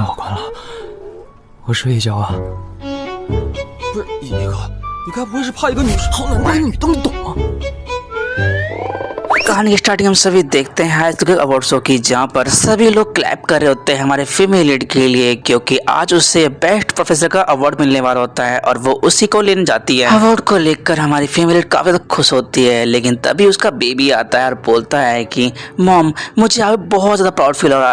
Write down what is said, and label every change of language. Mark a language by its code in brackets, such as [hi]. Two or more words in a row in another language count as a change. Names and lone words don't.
[zh] 了，我睡一觉啊。不是你那个，你该不会是怕一个女生？好难当女的，你懂吗？ [hi] कहानी की स्टार्टिंग हम सभी देखते हैं [en] high school award show [hi] की, जहाँ पर सभी लोग क्लैप कर रहे होते हैं हमारे [en] female lead [hi] के लिए, क्योंकि आज उसे [en] best professor [hi] का अवार्ड मिलने वाला होता है और वो उसी को लेने जाती है। अवार्ड को लेकर हमारी [en] female lead [hi] काफी ज्यादा खुश होती है, लेकिन तभी उसका बेबी आता है और बोलता है कि मॉम मुझे आज बहुत ज्यादा [en] proud feel [hi] हो रहा है।